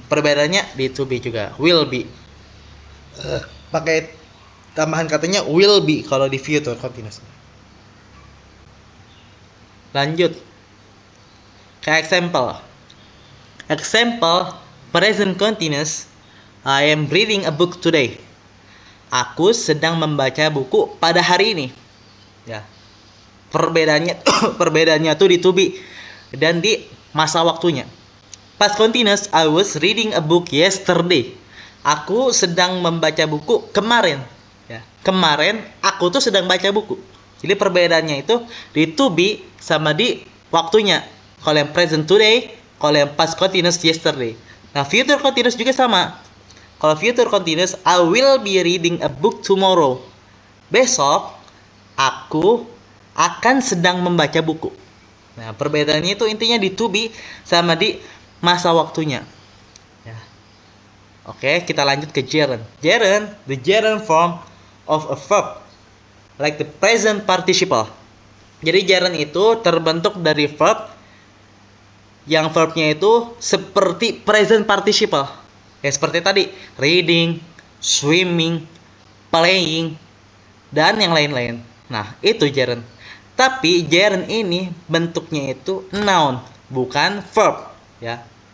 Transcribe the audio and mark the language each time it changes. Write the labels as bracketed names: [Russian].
[Indonesian] Perbedaannya di to be juga, will be. Pakai tambahan katanya will be kalau di future continuous. Lanjut ke example. [English] Example present continuous, I am reading a book today. [Indonesian] Aku sedang membaca buku pada hari ini. Ya. Perbedaannya tuh di to be dan di masa waktunya. [English] Past continuous, I was reading a book yesterday. [Indonesian] Aku sedang membaca buku kemarin. Ya. Kemarin aku tuh sedang baca buku. Jadi perbedaannya itu di to be sama di waktunya. Kalau yang present today, kalau yang past continuous yesterday. Nah, future continuous juga sama. [English] Kalau future continuous, I will be reading a book tomorrow. [Indonesian] Besok aku akan sedang membaca buku. Nah, perbedaannya itu intinya di to be sama di masa waktunya. Ya. Oke, kita lanjut ke gerund. [English] Gerund, the gerund form of a verb, like the present participle. [Indonesian] Jadi gerund itu terbentuk dari verb yang verbnya itu seperti present participle. Ya seperti tadi, reading, swimming, playing, dan yang lain-lain. Nah, itu gerund. Tapi gerund ini bentuknya itu noun, bukan verb, ya.